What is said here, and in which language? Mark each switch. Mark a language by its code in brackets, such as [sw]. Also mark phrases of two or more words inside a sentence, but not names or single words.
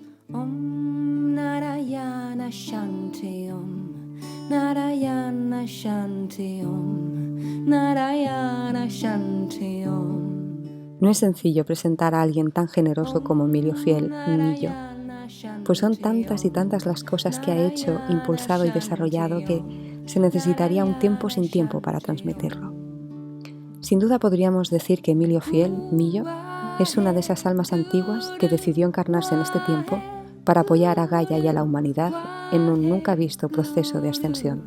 [sa] ॐ नारायण शान्ति ॐ नारायण शान्ति ॐ नारायण शान्ति ॐ. [es] No es sencillo presentar a alguien tan generoso como Emilio Fiel, Millo, pues son tantas y tantas las cosas que ha hecho, impulsado y desarrollado que se necesitaría un tiempo sin tiempo para transmitirlo. Sin duda podríamos decir que Emilio Fiel, Millo, es una de esas almas antiguas que decidió encarnarse en este tiempo para apoyar a Gaia y a la humanidad en un nunca visto proceso de ascensión.